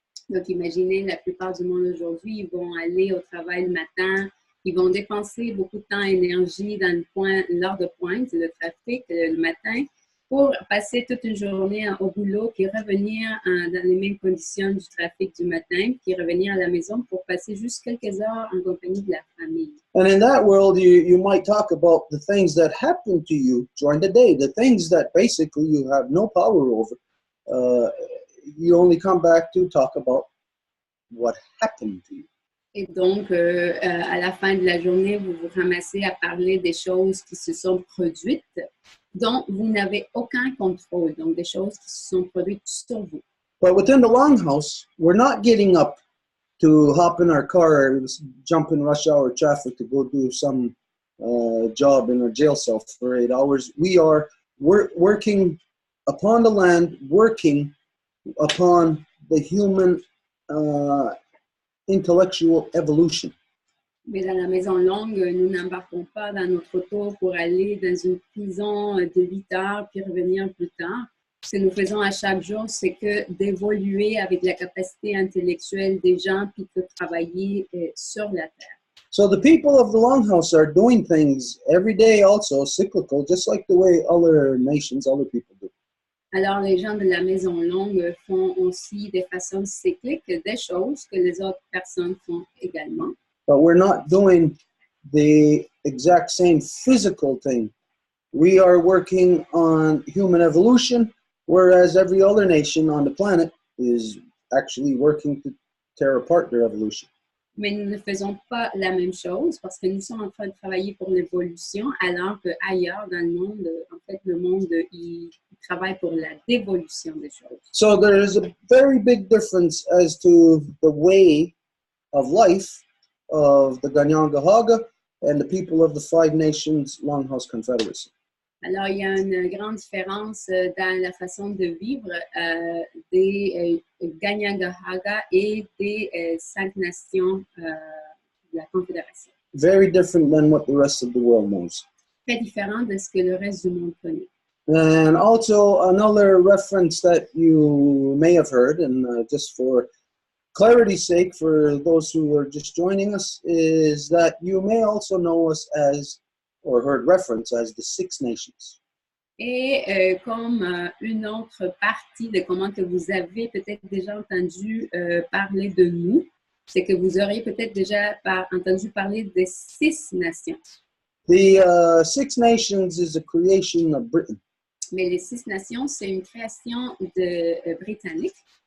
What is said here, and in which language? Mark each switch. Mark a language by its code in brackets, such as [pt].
[fr] Donc, imaginez, la plupart du monde aujourd'hui, ils vont aller au travail le matin, ils vont dépenser beaucoup de temps et d'énergie dans l'heure de pointe, le trafic le matin, pour passer toute une journée au boulot, puis revenir dans les mêmes conditions du trafic du matin, puis revenir à la maison pour passer juste quelques heures en compagnie de la famille. [en] And in that world, you might talk about the things that happen to you during the day, the things that basically you have no power over. You only come back to talk about what happened to you. [fr] Et donc, à la fin de la journée, vous vous ramassez à parler des choses qui se sont produites, dont vous n'avez aucun contrôle, donc des choses qui se sont produites sur vous. [en] But within the Longhouse, we're not getting up to hop in our car, jump in rush hour traffic to go do some job in a jail cell for 8 hours. We are working upon the land, working upon the human intellectual evolution. [fr] Mais dans la Maison Longue, nous n'embarquons pas dans notre auto pour aller dans une prison de 8 heures puis revenir plus tard. Ce que nous faisons à chaque jour, c'est que d'évoluer avec la capacité intellectuelle des gens puis de travailler sur la terre. [en] So the people of the Longhouse are doing things every day also, cyclical, just like the way other nations, other people do. [fr] Alors, les gens de la Maison Longue font aussi de façon cyclique des choses que les autres personnes font également. [en] But we're not doing the exact same physical thing. We are working on human evolution, whereas every other nation on the planet is actually working to tear apart their evolution. [fr] Mais nous ne faisons pas la même chose parce que nous sommes en train de travailler pour l'évolution, alors qu'ailleurs dans le monde, en fait, le monde, il travaille pour la dévolution des choses. [en] So there is a very big difference as to the way of life of the Ganyangahaga and the people of the Five Nations Longhouse Confederacy. [fr] Alors, il y a une grande différence dans la façon de vivre des Ganyangahaga et des 5 nations de la Confédération. [en] Very different than what the rest of the world knows. [fr] Très différent de ce que le reste du monde connaît. [en] And also another reference that you may have heard, and just for clarity's sake for those who are just joining us, is that you may also know us as, or heard reference as, the Six Nations. [fr] Et comme une autre partie de comment que vous avez peut-être déjà entendu parler de nous, c'est que vous auriez peut-être déjà entendu parler des 6 nations. [en] The Six Nations is a creation of Britain. [fr] Mais les 6 nations, c'est une création de britannique.